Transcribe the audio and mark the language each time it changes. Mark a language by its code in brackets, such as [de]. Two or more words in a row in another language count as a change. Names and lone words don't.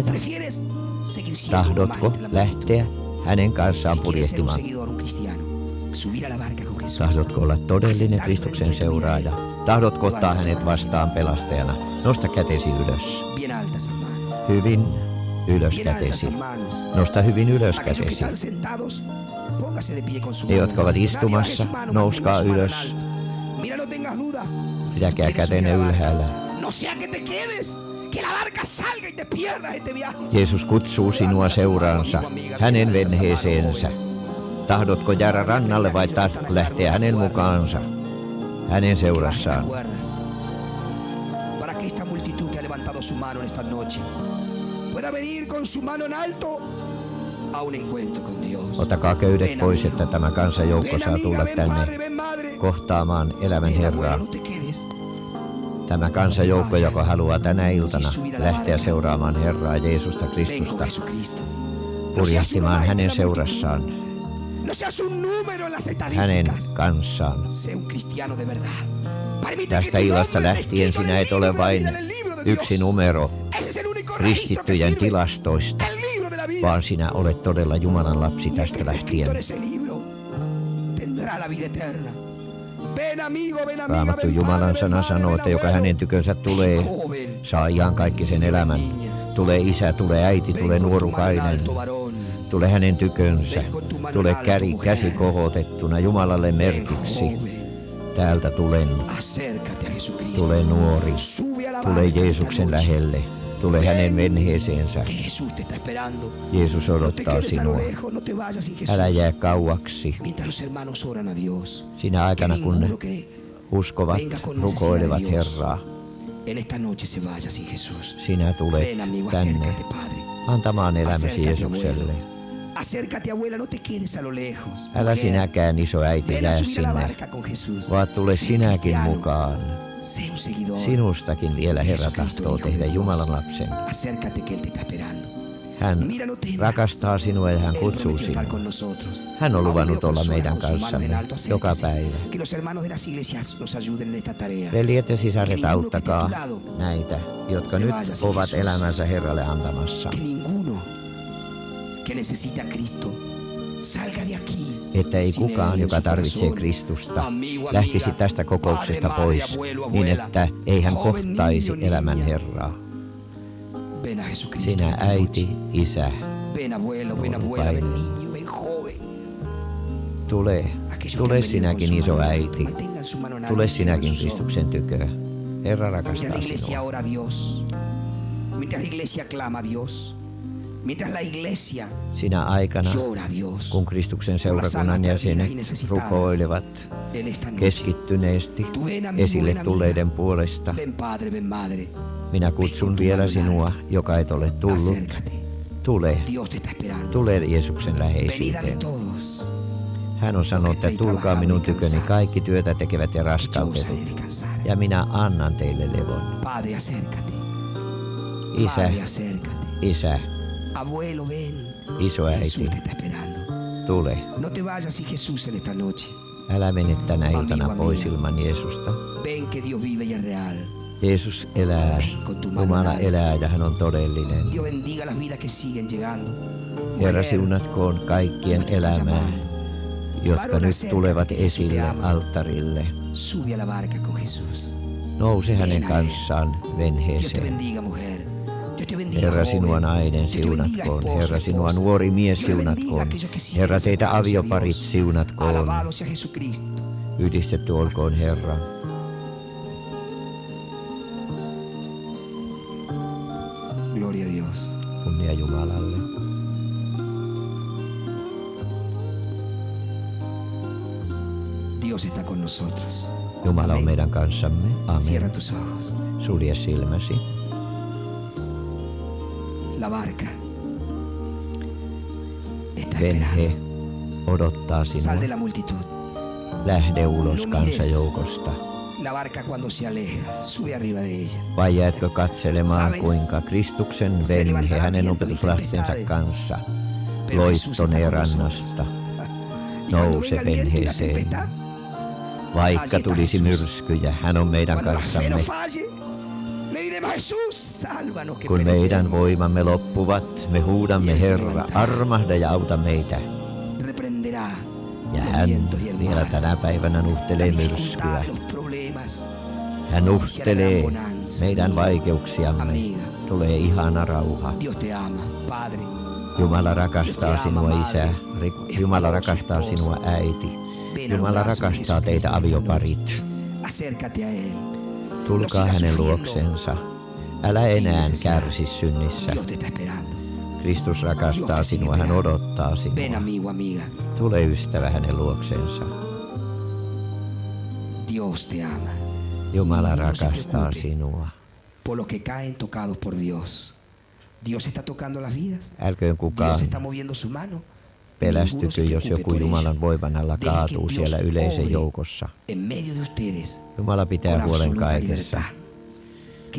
[fi] Tahdotko lähteä hänen kanssaan purjehtimaan? Tahdotko olla todellinen Kristuksen seuraaja? Tahdotko ottaa hänet vastaan pelastajana? Nosta kätesi ylös. Hyvin ylös kätesi. Nosta hyvin ylös [es] Aquellos que [fi] kätesi. [es] están sentados, póngase de pie con su [fi] Ne, [es] mano. [fi] jotka ovat [es] Nadie [fi] istumassa, [es] baje su mano, [fi] nouskaa [es] mantenga su mano [fi] ylös. [es] en alto. Mira, no tengas duda. Si tú [fi] Pitäkää [es] quieres [fi] kätenne [es] subir a la barca, [fi] ylhäällä. [es] no sea que te quedes, que la barca salga y te pierdas este viaje. [fi] Jeesus kutsuu sinua seuraansa, hänen venheeseensä. Tahdotko jäädä rannalle vai tahdotko lähteä hänen mukaansa, hänen seurassaan? [es] Para que esta multitud que ha levantado su mano en esta noche pueda venir con su mano en alto a un encuentro con Dios. [fi] Ottakaa köydet pois, että tämä kansanjoukko [es] Ven [fi] saa [es] amiga, [fi] tulla [es] ven [fi] tänne [es] padre, ven madre. [fi] kohtaamaan elämän [es] Ven abuelo, [fi] Herraa. [es] no te quedes. [fi] Tämä kansanjoukko, joka haluaa tänä iltana lähteä seuraamaan Herraa Jeesusta [es] Ven con [fi] Kristusta, [es] Jesucristo. [fi] purjehtimaan hänen seurassaan, [es] No seas un número en las [fi] hänen [es] estadísticas. [fi] kanssaan. [es] Sé un cristiano de verdad. Permite que [fi] Tästä [es] tu [fi] illasta [es] nombre esté [fi] lähtien [es] escrito en [fi] sinä [es] el [fi] et [es] libro [fi] ole [es] de la [fi] vain [es] vida, en el libro de Dios. [fi] yksi numero [es] Ese es el único registro que [fi] kristittyjen [es] sirve. [fi] tilastoista, [es] El libro de la vida. [fi] vaan sinä olet todella Jumalan lapsi [es] Y el que [fi] tästä [es] esté escrito [fi] lähtien. [es] en ese libro tendrá la vida eterna. Ven amigo, ven amiga, [fi] Raamattu [es] ven [fi] Jumalan [es] padre, [fi] sana [es] ven [fi] sanoo, [es] madre, [fi] että [es] ven [fi] joka [es] abuelo. [fi] hänen tykönsä tulee, [es] Ven joven. [fi] saa iankaikkisen elämän. Tulee isä, tulee äiti, tulee [es] Ven con tu mano en [fi] nuorukainen, [es] alto, varón. [fi] tulee hänen tykönsä, [es] Ven con tu mano [fi] tulee [es] en alto, mujer. [fi] käsi kohotettuna Jumalalle [es] Ven [fi] merkiksi. [es] joven. [fi] Täältä tulen, [es] Acércate a Jesucristo. [fi] tulee nuori, [es] Sube a la [fi] tulee [es] barca [fi] Jeesuksen [es] esta noche. [fi] lähelle, tulee hänen venheeseensä. [es] Que Jesús te está esperando. [fi] Jeesus [es] No te [fi] odottaa [es] quedes a lo [fi] sinua. [es] lejos, no te vayas sin Jesús. [fi] Älä jää kauaksi. [es] Mientras los hermanos oran a Dios. [fi] Sinä aikana, [es] Que [fi] kun [es] ninguno que [fi] uskovat [es] venga con [fi] rukoilevat [es] necesidad de Dios [fi] Herraa, [es] en esta noche se vaya sin Jesús. [fi] sinä tulet [es] Ven amigo, [fi] tänne [es] acércate, Padre. [fi] antamaan elämäsi [es] Acércate, [fi] Jeesukselle. [es] abuelo. Acércate, abuela, no te quedes a lo lejos. [fi] Älä [es] Mujer, [fi] sinäkään, iso äiti, [es] ven a [fi] jää [es] subir a la [fi] sinne, [es] barca con Jesús. [fi] vaan tule [es] Sé [fi] sinäkin [es] cristiano. [fi] mukaan. [es] Sé un seguidor. [fi] Sinustakin vielä Herra tahtoo tehdä Jumalan lapsen. [es] Acércate que Él te está esperando. [fi] Hän [es] Mira, no temas. [fi] rakastaa sinua ja hän [es] Él [fi] kutsuu [es] prometió estar [fi] sinua. [es] con nosotros. [fi] Hän on [es] Ha [fi] luvannut [es] venido [fi] olla [es] personas [fi] meidän [es] con sus manos en [fi] kanssamme [es] alto, [fi] joka [es] acérquese. [fi] päivä. [es] Que los hermanos de las iglesias nos ayuden en esta tarea. [fi] Veljet ja sisaret, [es] Que ninguno que [fi] auttakaa [es] esté a tu lado [fi] näitä, jotka [es] se [fi] nyt [es] vaya sin [fi] ovat [es] Jesús. [fi] elämänsä Herralle antamassa. [es] Que ninguno que necesite a Cristo salga de aquí. [fi] Että ei [es] sin Él [fi] kukaan, [es] en [fi] joka [es] su [fi] tarvitsee [es] corazón. [fi] Kristusta, [es] Amigo, [fi] lähtisi [es] amiga, [fi] tästä kokouksesta [es] padre, madre, [fi] pois [es] abuelo, [fi] niin, [es] abuela, [fi] että ei hän [es] joven, [fi] kohtaisi [es] niño, [fi] elämän [es] niña. [fi] Herraa. [es] Ven a Jesucristo. [fi] Sinä [es] esta [fi] äiti, [es] noche. [fi] isä, [es] Ven abuelo, ven abuela, ven niño, ven joven. [fi] tule, [es] Aquellos que [fi] tule [es] han venido [fi] sinäkin [es] con su [fi] iso [es] mano en alto, [fi] äiti, [es] mantengan su mano en alto, [fi] tule [es] cierren [fi] sinäkin [es] sus ojos. [fi] Kristuksen tykö. Herra [es] Mientras [fi] rakastaa [es] la iglesia [fi] sinua. [es] ora a Dios, mientras la iglesia clama a Dios, mientras la iglesia [fi] Sinä aikana, [es] llora a Dios, [fi] kun Kristuksen seurakunnan jäsenet rukoilevat [es] en esta noche. [fi] keskittyneesti [es] Tú ven, amigo, [fi] esille [es] ven, [fi] tulleiden [es] amiga. [fi] puolesta, [es] Ven padre, ven madre, [fi] minä kutsun vielä sinua, joka et ole tullut. [es] acércate. [fi] Tule, [es] Dios te está esperando. [fi] tule Jeesuksen [es] Venid a mí [fi] läheisyyteen. [es] todos. [fi] Hän on sanonut, että tulkaa minun tyköni kaikki työtä tekevät ja [es] Yo os haré [fi] raskautetut, [es] descansar. [fi] ja minä annan teille levon. [es] Padre, acércate. [fi] Isä, [es] Padre, acércate. [fi] isä, [es] Abuelo, ven. [fi] iso äiti, [es] Jesús te está esperando. [fi] tule. [es] No te vayas sin Jesús en esta noche. [fi] Älä mene tänä iltana [es] Amigo, [fi] pois [es] amiga. [fi] ilman Jeesusta. [es] Ven que Dios vive y es real. [fi] Jeesus elää, [es] Ven con tu mano en [fi] Jumala [es] alto. [fi] elää ja hän on todellinen. [es] Dios bendiga las vidas que siguen llegando. [fi] Herra, [es] Mujer, [fi] siunatkoon kaikkien [es] Dios te está [fi] elämää, [es] llamando. [fi] jotka nyt tulevat esille alttarille. [es] Sube a la barca con Jesús. [fi] Nouse hänen kanssaan [es] Dios te [fi] venheeseen. [es] bendiga, mujer. Dios te bendiga, [fi] Herra, [es] joven. [fi] sinua nainen [es] Dios te bendiga, [fi] siunatkoon. [es] esposo, [fi] Herra, sinua [es] esposa. [fi] nuori mies [es] Dios bendiga [fi] siunatkoon. [es] aquellos que siguen [fi] Herra, teitä [es] acercándose a [fi] avioparit [es] Dios. [fi] siunatkoon. [es] Alabado sea Jesucristo. [fi] Yhdistetty olkoon Herra. [es] Gloria a Dios. [fi] Kunnia Jumalalle. [es] Dios está con nosotros. [fi] Jumala on [es] Amén. [fi] meidän kanssamme. [es] Cierra [fi] Amen. [es] tus ojos. [fi] Sulje silmäsi. [es] La barca está [fi] Venhe [es] esperando. [fi] odottaa [es] Sal [fi] sinua. [es] de la multitud. [fi] Lähde ulos [es] No mires. [fi] kansajoukosta. [es] La barca cuando se aleja, sube arriba de ella. [fi] Vai jäätkö katselemaan, [es] Sabes, [fi] kuinka Kristuksen [es] se [fi] venhe [es] levantará [fi] hänen [es] viento y [fi] opetuslastensa [es] tempestades, [fi] kanssa [es] Pero Jesús está [fi] loittonee [es] con [fi] rannasta? [es] Y cuando [fi] Nouse [es] venga el viento y la [fi] venheeseen. [es] tempestad, [fi] Vaikka tulisi myrskyjä, hän on meidän [es] cuando la fe no [fi] kanssamme. [es] falle, le diremos Jesús, sálvanos que [fi] Kun meidän [es] perecemos. [fi] voimamme loppuvat, me huudamme Herra, armahda ja auta meitä. [es] Reprenderá [fi] Ja [es] los [fi] hän [es] vientos y el [fi] vielä [es] mar, [fi] tänä päivänä [es] la [fi] nuhtelee [es] dificultad [fi] myrskyä. [es] de los problemas. [fi] Hän nuhtelee meidän vaikeuksiamme. [es] Amiga, [fi] Tulee ihana rauha. [es] Dios te ama, Padre. [fi] Jumala rakastaa sinua isä, Jumala rakastaa sinua äiti, Jumala rakastaa teitä avioparit. [es] Acércate a Él. [fi] Tulkaa hänen luoksensa, älä enää kärsi synnissä. [es] Dios te está esperando. [fi] Kristus rakastaa sinua, hän odottaa [es] Ven [fi] sinua. [es] amigo, amiga. [fi] Tule ystävä hänen luoksensa. [es] Dios te ama. [fi] Jumala [es] No se [fi] rakastaa [es] preocupe [fi] sinua. [es] por los que caen tocados por Dios. Dios está tocando las vidas. [fi] Älköön kukaan [es] Dios está moviendo su mano. [fi] pelästykö, jos joku Jumalan voiman alla kaatuu siellä yleisen joukossa. [es] En medio de ustedes. [fi] Jumala pitää [es] Con [fi] huolen [es] absoluta [fi] kaikessa. [es] libertad. Que